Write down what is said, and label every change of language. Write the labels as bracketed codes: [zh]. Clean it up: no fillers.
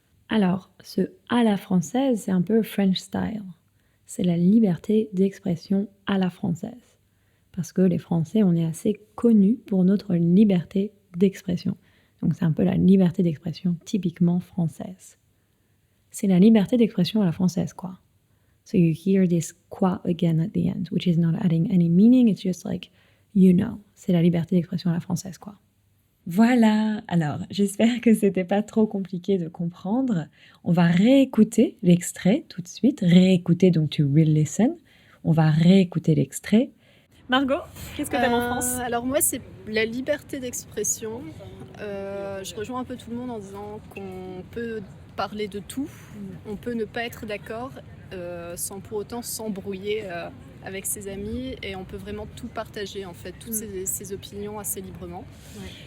[fr] Alors, ce à la française, c'est un peu [en] French style. [fr] C'est la liberté d'expression à la française. Parce que les Français, on est assez connus pour notre liberté d'expression. Donc, c'est un peu la liberté d'expression typiquement française. C'est la liberté d'expression à la française, quoi. [en] So you hear this quoi again at the end, which is not adding any meaning, it's just like, you know. [fr] C'est la liberté d'expression à la française, quoi. Voilà, alors j'espère que c'était pas trop compliqué de comprendre. On va réécouter l'extrait tout de suite. Réécouter, donc [en] to re-listen. [fr] On va réécouter l'extrait. Margot, qu'est-ce que t'aimes en France? Alors moi, c'est la liberté d'expression. Je rejoins un peu tout le monde en disant qu'on peut parler de tout, on peut ne pas être d'accord sans pour autant s'embrouiller avec ses amis, et on peut vraiment tout partager en fait, toutes ses opinions assez librement. Ouais.